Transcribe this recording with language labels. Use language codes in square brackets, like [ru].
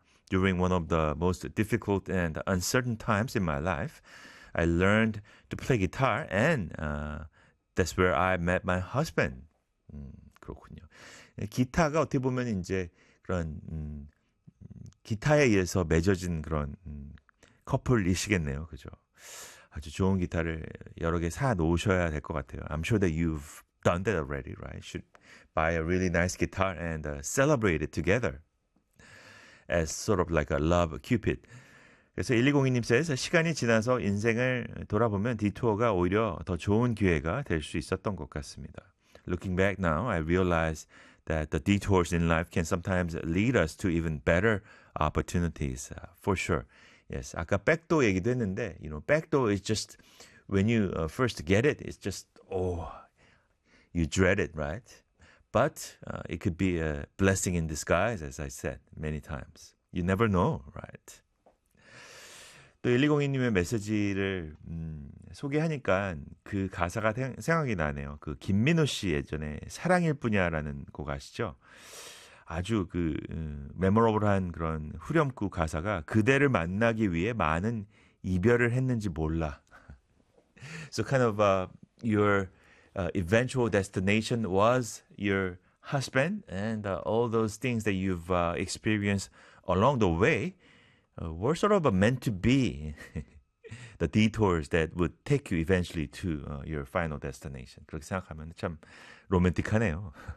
[en] during one of the most difficult and uncertain times in my life, I learned to play guitar, and that's where I met my husband. [ko] 그렇군요. 기타가 어떻게 보면 이제 그런 기타에 의해서 맺어진 그런 커플이시겠네요, 그죠? 아주 좋은 기타를 여러 개 사 놓으셔야 될 것 같아요. [en] I'm sure that you've done that already, right? Should buy a really nice guitar and celebrate it together as sort of like a love cupid. [ko] 그래서 1202님 says, 시간이 지나서 인생을 돌아보면 디투어가 오히려 더 좋은 기회가 될 수 있었던 것 같습니다. [en] Looking back now, I realize that the detours in life can sometimes lead us to even better opportunities, for sure. Yes, [ko] 아까 백도 얘기도 했는데, [en] you know, backdoor is just when you first get it, it's just, oh, you dread it, right? But it could be a blessing in disguise, as I said many times. You never know, right? [ko] 또 1202님의 메시지를 소개하니까 그 가사가 생각이 나네요. 그 김민호 씨 예전에 사랑일 뿐이야라는 곡 아시죠? 아주 그 메모러블한 그런 후렴구 가사가 그대를 만나기 위해 많은 이별을 했는지 몰라. [en] So kind of your eventual destination was your husband and all those things that you've experienced along the way were sort of meant to be the detours that would take you eventually to your final destination. [ko] 그렇게 생각하면 참 로맨틱하네요.